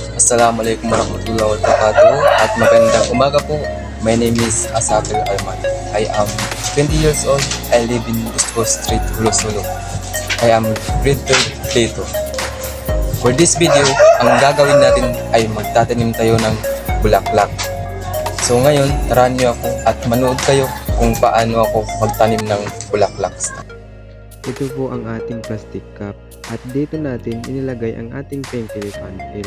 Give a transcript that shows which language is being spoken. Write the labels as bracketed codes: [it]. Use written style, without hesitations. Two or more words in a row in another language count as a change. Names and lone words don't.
[ar] السلام عليكم ورحمة الله وبركاته [tl] at magandang umaga po. [en] My name is Asafel Alman. I am 20 years old. I live in Busco Street, Hulo-Sulo. I am grade 3 Plato. For this video, [tl] ang gagawin natin ay magtatanim tayo ng bulaklak. So ngayon, tarahan niyo ako at manood kayo kung paano ako magtanim ng bulaklak. Ito po ang ating [en] plastic cup [tl] at dito natin inilagay ang ating [en] pencil funnel.